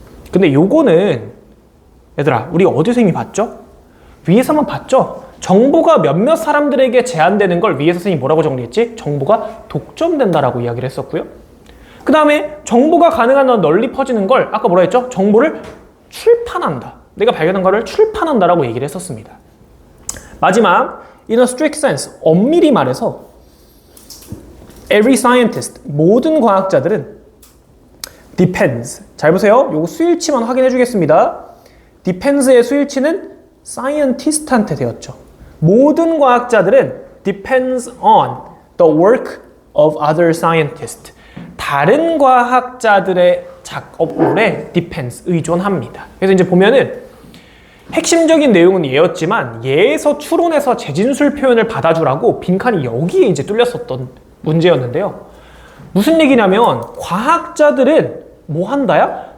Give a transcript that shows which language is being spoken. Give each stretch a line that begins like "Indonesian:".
Korean: 근데 요거는 얘들아, 우리 어디서 이미 봤죠? 위에서만 봤죠? 정보가 몇몇 사람들에게 제한되는 걸 위에서 선생님이 뭐라고 정리했지? 정보가 독점된다라고 이야기를 했었고요. 그 다음에 정보가 가능한 한 널리 퍼지는 걸 아까 뭐라 했죠? 정보를 출판한다. 내가 발견한 거를 출판한다라고 얘기를 했었습니다. 마지막,
English: in a strict sense,
Korean: 엄밀히 말해서
English: every scientist,
Korean: 모든 과학자들은
English: depends.
Korean: 잘 보세요. 요거 수일치만 확인해 주겠습니다. depends의 수일치는 scientist한테 되었죠. 모든 과학자들은
English: depends on the work of other scientists.
Korean: 다른 과학자들의 작업물에 depends, 의존합니다. 그래서 이제 보면은 핵심적인 내용은 얘였지만 얘에서 추론해서 재진술 표현을 받아주라고 빈칸이 여기에 이제 뚫렸었던 문제였는데요. 무슨 얘기냐면 과학자들은 뭐 한다야?